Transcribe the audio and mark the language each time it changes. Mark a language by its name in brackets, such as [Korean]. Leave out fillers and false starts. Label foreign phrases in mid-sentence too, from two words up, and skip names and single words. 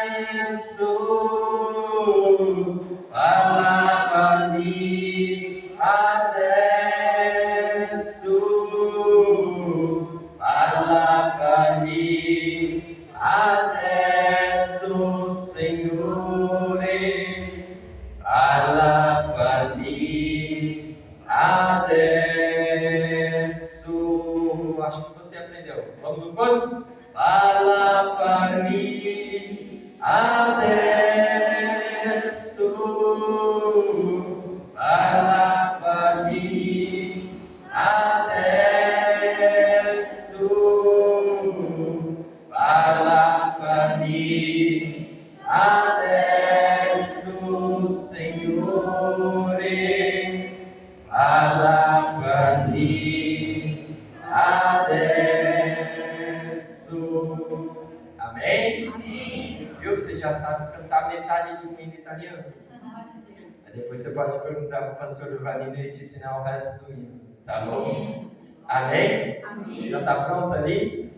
[Italian] adesso, Signore, parla per mim, adesso. [Portuguese] Acho que você aprendeu. Vamos no coro? [Italian] Parla per mim, adesso, parla per mim, adesso, parla per mim, adesso, Signore, parla per mim, adesso. [Portuguese] Amém? Amém. Viu? Você já sabe cantar metade de um hino italiano. Aí depois você pode perguntar para o pastor Ivanino e ele te ensinar o resto do hino. Tá bom? Amém? Amém. Já está pronto ali?